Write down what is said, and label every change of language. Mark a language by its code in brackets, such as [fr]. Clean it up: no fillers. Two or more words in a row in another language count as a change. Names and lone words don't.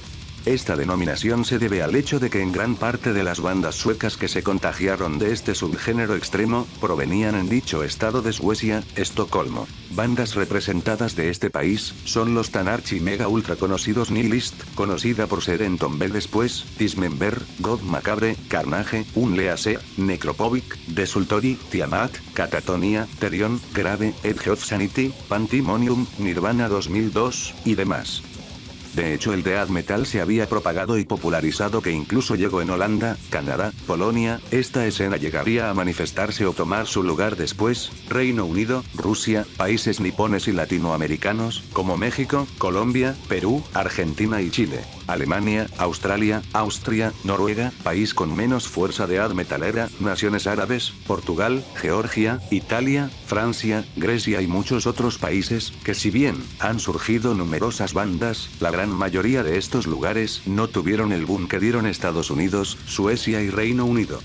[es] Esta denominación se debe al hecho de que en gran parte de las bandas suecas que se contagiaron de este subgénero extremo, provenían en dicho estado de Suecia, Estocolmo. Bandas representadas de este país, son los tan archi mega ultra conocidos Nihilist, conocida por ser Entombed después, Dismember, God Macabre, Carnage, Unleasea, Necrophobic, Desultory, Tiamat, Catatonia, Therion, Grave, Edge of Sanity, Pandemonium, Nirvana 2002, y demás. De hecho el death metal se había propagado y popularizado que incluso llegó en Holanda, Canadá, Polonia, esta escena llegaría a manifestarse o tomar su lugar después, Reino Unido, Rusia, países nipones y latinoamericanos, como México, Colombia, Perú, Argentina y Chile, Alemania, Australia, Austria, Noruega, país con menos fuerza death metalera, naciones árabes, Portugal, Georgia, Italia, Francia, Grecia y muchos otros países, que si bien han surgido numerosas bandas, la gran mayoría de estos lugares no tuvieron el boom que dieron Estados Unidos, Suecia y Reino Unido.